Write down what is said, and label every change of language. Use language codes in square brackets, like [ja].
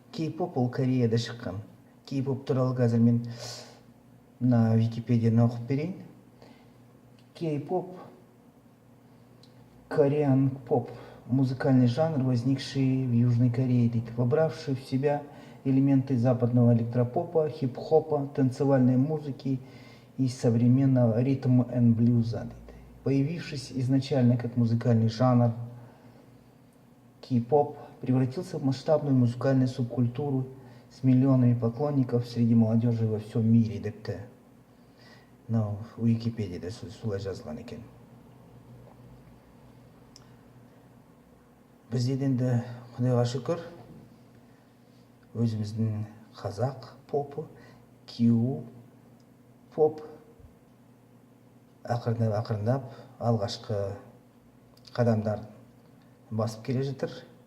[kk] Кей-поп ол Кореяда шыққан. Кей-поп туралы қазір мен мына Википедияны оқып берейін. [ru] Кей-поп Korean поп, музыкальный жанр, возникший в Южной Корее, вобравший в себя элементы западного электропопа, хип-хопа, танцевальной музыки и современного ритма и блюза. Появившись изначально как музыкальный жанр, кей-поп превратился в масштабную музыкальную субкультуру с миллионами поклонников среди молодежи во всем мире, [kk] депті. Википедияда солай жазылған екен. Бізде енді Құдайға шүкір өзіміздің қазақ попы, кей-поп ақырындап алғашқы қадамдар басып келе жатыр.